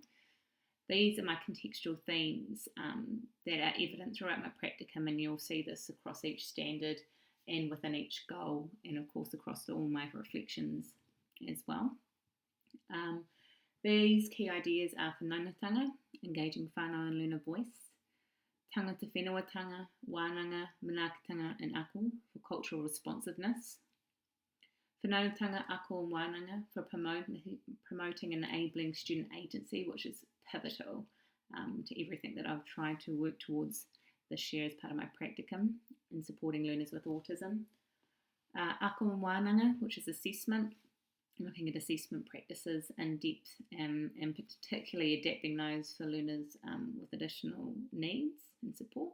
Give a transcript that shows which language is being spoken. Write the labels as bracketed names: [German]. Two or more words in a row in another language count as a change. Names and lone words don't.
[English] These are my contextual themes that are evident throughout my practicum, and you'll see this across each standard and within each goal, and of course across all my reflections as well. These key ideas are whanaungatanga, engaging whānau and learner voice, [Māori] tangata whenua-tanga, [English] wānanga, manaakitanga and ako for cultural responsiveness, whanaungatanga, ako and wānanga for promoting and enabling student agency, which is pivotal to everything that I've tried to work towards this year as part of my practicum in supporting learners with autism. Ako and wānanga, which is assessment, looking at assessment practices in depth and particularly adapting those for learners with additional needs and support.